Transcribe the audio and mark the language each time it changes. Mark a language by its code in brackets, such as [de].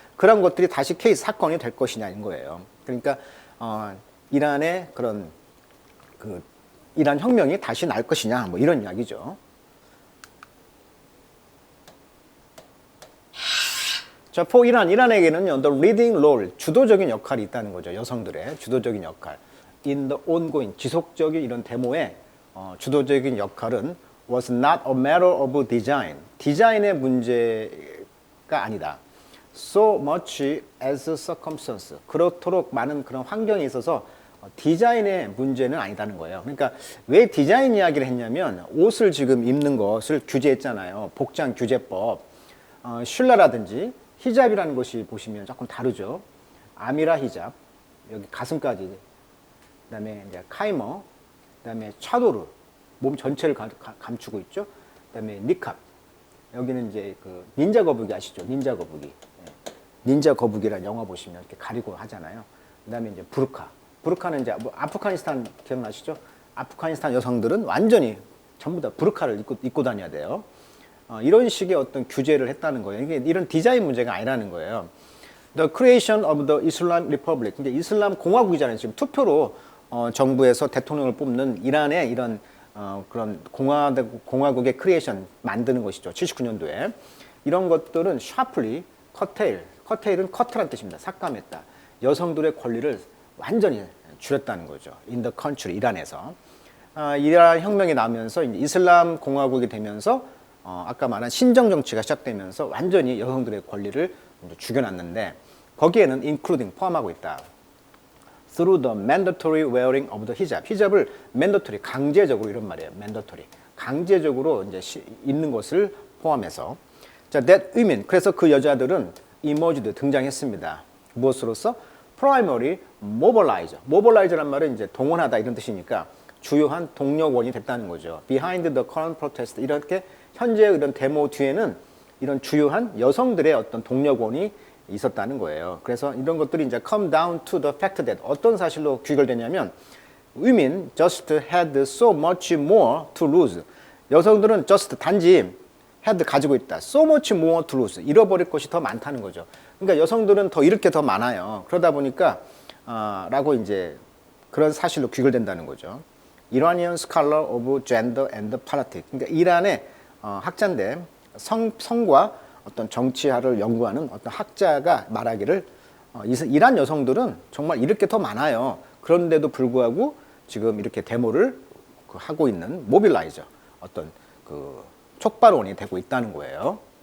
[ko] 그런 것들이 다시 케이스 사건이 될 것이냐인 거예요. 그러니까 이란의 그런 그 이란 혁명이 다시 날 것이냐 뭐 이런 이야기죠. 자, for 이란에게는요, [en] the leading role, [ko] 주도적인 역할이 있다는 거죠. 여성들의 주도적인 역할. [en] in the ongoing, [ko] 지속적인 이런 데모의 주도적인 역할은 [en] was not a matter of design. [ko] 디자인의 문제가 아니다. [en] so much as circumstance. [ko] 그렇도록 많은 그런 환경에 있어서 디자인의 문제는 아니다는 거예요. 그러니까 왜 디자인 이야기를 했냐면 옷을 지금 입는 것을 규제했잖아요. 복장 규제법. 슐라라든지 히잡이라는 것이 보시면 조금 다르죠. 아미라 히잡, 여기 가슴까지 그다음에 이제 카이머, 그다음에 차도르, 몸 전체를 감추고 있죠. 그다음에 니캅. 여기는 이제 그 닌자 거북이 아시죠? 닌자 거북이. 예. 닌자 거북이라는 영화 보시면 이렇게 가리고 하잖아요. 그다음에 이제 부르카. 부르카는 이제 뭐 아프가니스탄 기억나시죠? 아프가니스탄 여성들은 완전히 전부 다 부르카를 입고 다녀야 돼요. 이런 식의 어떤 규제를 했다는 거예요. 이게 이런 디자인 문제가 아니라는 거예요. [en] The creation of the Islam Republic. [ko] 이제 이슬람 공화국이잖아요. 지금 투표로 정부에서 대통령을 뽑는 이란의 이런 그런 공화국의 크리에이션 만드는 것이죠. 79년도에. 이런 것들은 [en] sharply curtail. [ko] curtail은 cut라는 뜻입니다. 삭감했다. 여성들의 권리를 완전히 줄였다는 거죠. [en] In the country, [ko] 이란에서. 이란 혁명이 나면서 이제 이슬람 공화국이 되면서 아까 말한 신정 정치가 시작되면서 완전히 여성들의 권리를 죽여놨는데 거기에는 including 포함하고 있다. [en] Through the mandatory wearing of the hijab. [ko] 히잡을 mandatory 강제적으로 이런 말이에요. mandatory 강제적으로 이제 입는 것을 포함해서. 자, [en] that women [ko] 그래서 그 여자들은 emerged 등장했습니다. 무엇으로서? [en] Primary mobilizer. [ko] mobilize란 말은 이제 동원하다 이런 뜻이니까 주요한 동력원이 됐다는 거죠. [en] Behind the current protest [ko] 이렇게 현재의 이런 데모 뒤에는 이런 주요한 여성들의 어떤 동력원이 있었다는 거예요. 그래서 이런 것들이 이제 [en] come down to the fact that [ko] 어떤 사실로 귀결되냐면 [en] women just had so much more to lose. [ko] 여성들은 just 단지 had 가지고 있다. [en] so much more to lose. [ko] 잃어버릴 것이 더 많다는 거죠. 그러니까 여성들은 더 잃을 게 더 많아요. 그러다 보니까 라고 이제 그런 사실로 귀결된다는 거죠. [en] Iranian scholar of gender and politics. [ko] 그러니까 이란의 학자인데 성과 어떤 정치학을 연구하는 어떤 학자가 말하기를 이란 여성들은 정말 잃을 게 더 많아요. 그런데도 불구하고 지금 이렇게 데모를 하고 있는 모빌라이저 어떤 그 촉발원이 되고 있다는 거예요.